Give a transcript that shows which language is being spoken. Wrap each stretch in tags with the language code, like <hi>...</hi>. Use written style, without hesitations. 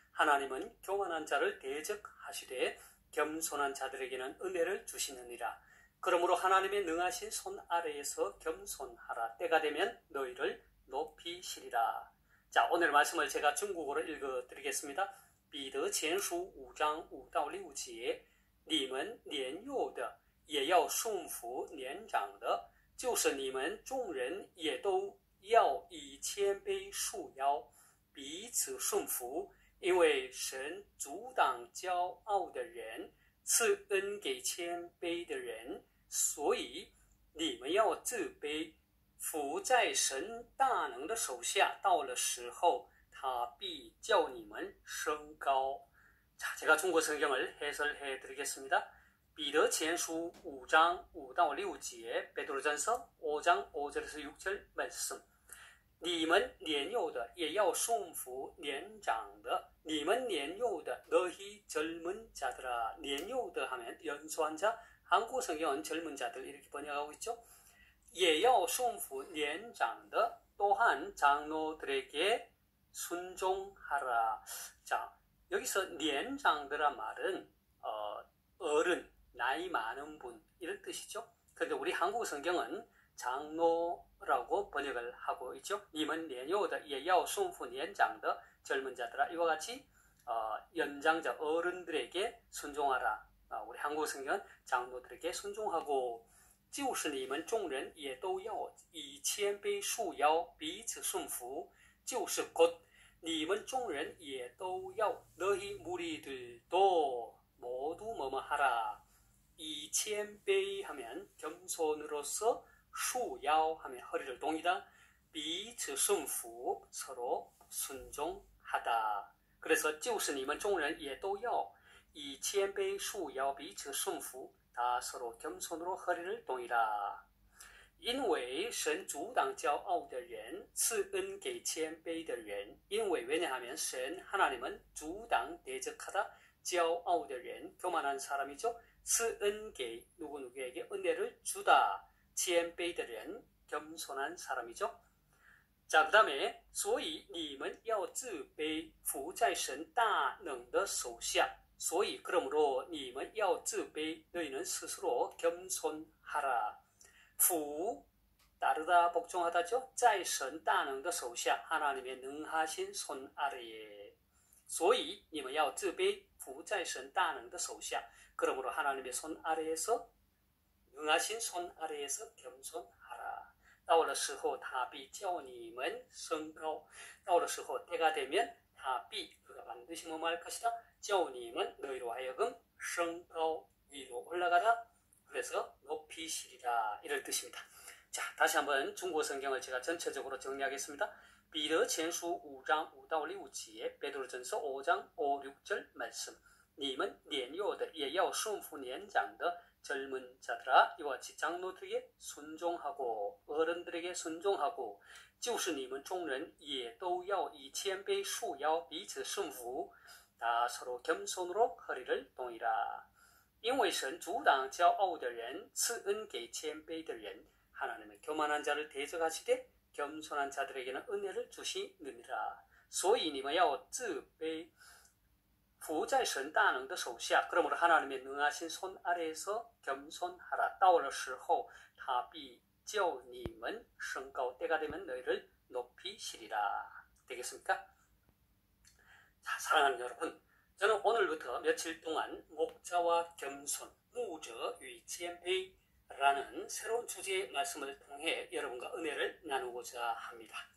<ko>하나님은 교만한 자를 대적하시되 겸손한 자들에게는 은혜를 주시느니라. 그러므로 하나님의 능하신 손 아래에서 겸손하라. 때가 되면 너희를 높이시리라. 자, 오늘 말씀을 제가 중국어로 읽어드리겠습니다.</ko> <zh>彼得前书5章5到6节，你们年幼的也要顺服年长的，就是你们众人也都要以谦卑束腰，彼此顺服。因为神阻挡骄傲的人，赐恩给谦卑的人，所以你们要自卑，服在神大能的手下。到了时候，他必叫你们升高。</zh> <ko>자, 제가 중국 성경을 해설해 드리겠습니다.</ko> <zh>彼得前书5장 5到6节,</zh> <ko>베드로전서 5장 5절에서 6절 말씀.</ko> <zh>你们年幼的也要顺服年长的，你们年幼的</zh> <ko>너희 젊은 자들아. 年幼的 하면 연소한 자, 한국 성경은 젊은 자들 이렇게 번역하고 있죠.</ko> <zh>也要顺服年长的</zh> <ko>또한 장로들에게 순종하라. 자, 여기서 年长的란 말은 어른, 나이 많은 분 이런 뜻이죠. 그런데 우리 한국 성경은 장로라고 번역을 하고 있죠.</ko> <zh>你们年幼的也要顺服年长的</zh> <ko>젊은 자들아. 이와 같이 연장자 어른들에게 순종하라. 우리 한국 성경은 장로들에게 순종하고</ko> <zh>就是你们众人也都要以谦卑束腰，彼此顺服。就是곧你们众人也都要</zh> <ko>너희 무리들도 모두 뭐뭐 하라. 이谦卑 하면 겸손으로서, 束腰 하면 허리를 동이다, 彼此顺服 서로 순종하다. 그래서</ko> <zh>就是你们众人也都要以谦卑束腰，彼此顺服，</zh> <ko>다 서로 겸손으로 허리를 동이라.</ko> <zh>因为神阻挡骄傲的人，赐恩给谦卑的人。</zh> <ko>因为 왜냐하면 神 하나님은 阻挡 대적하다, 骄傲的人 교만한 사람이죠. 赐恩给 누구누구에게 은혜를 주다, 谦卑的人 겸손한 사람이죠. 자, 그 다음에</ko> <zh>所以你们要自卑，服在神大能的手下。</zh> <ko>所以 그러므로</ko> <zh>你们要自卑,</zh> <ko>너희는 스스로 겸손하라. 服 따르다, 복종하다죠.</ko> <zh>在神大能的手下,</zh> <ko>하나님의 능하신 손 아래에.</ko> <zh>所以你们要自卑，服在神大能的手下.</zh> <ko>그러므로 하나님의 손 아래에서, 능하신 손 아래에서 겸손하라.</ko> <zh>到了时候他必叫你们升高. 到了时候</zh> <ko>때가 되면</ko> <zh>他必</zh> <ko>그가 반드시 뭐뭐 할 것이다. 叫你们 너희로 하여금 升高 위로 올라가라. 그래서 높이시리라. 이럴 뜻입니다. 자, 다시 한번 중국 성경을 제가 전체적으로 정리하겠습니다.</ko> <zh>彼得前书5章5到6节,</zh> <ko>베드로전서 5장 5, 6절 말씀.</ko> <zh>你们年幼的也要顺服年长的</zh> <ko>젊은 자들아. 이와 같이 장로들에게 순종하고 어른들에게 순종하고</ko> <zh>就是你们众人也都要以谦卑束腰，彼此顺服，</zh> <ko>다 서로 겸손으로 허리를 동이라.</ko> <zh>因为神阻挡骄傲的人，赐恩给谦卑的人.</zh> <ko>하나님은 교만한 자를 대적하시되 겸손한 자들에게는 은혜를 주시느니라.</ko> <zh>所以你们要自卑，服在神大能的手下.</zh> <ko>그러므로 하나님의 능하신 손 아래에서 겸손하라.</ko> <zh>到了时候他必叫你们升高.</zh> <ko>때가 되면 너희를 높이시리라. 되겠습니까? 자, 사랑하는 여러분, 저는 오늘부터 며칠 동안 목자와 겸손,</ko> <zh>牧者与谦卑</zh> <ko>라는 새로운 주제의 말씀을 통해 여러분과 은혜를 나누고자 합니다.</ko>